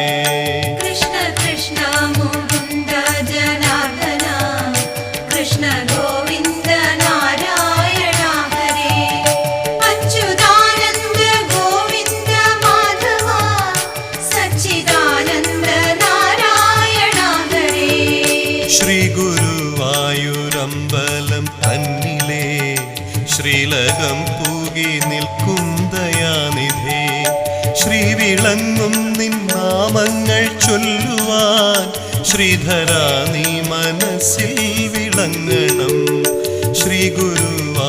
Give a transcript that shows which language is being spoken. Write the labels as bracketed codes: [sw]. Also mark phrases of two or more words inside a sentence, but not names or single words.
[sa] कृष्ण कृष्ण मुकुन्द जनार्दन कृष्ण गोविन्द नारायण हरे अच्युतानन्द गोविन्द माधव सच्चिदानन्द नारायण हरे [ml] श्री गुरुवायूरമ്പലം തന്നിലേ ശ്രീലകം പൂകി നിൽക്കും ദയാനിധേ ശ്രീ വിളങ്ങും നിൻ നാമങ്ങൾ ചൊല്ലുവാൻ ശ്രീധരാ നീ മനസ്സിൽ വിളങ്ങണം ശ്രീ ഗുരു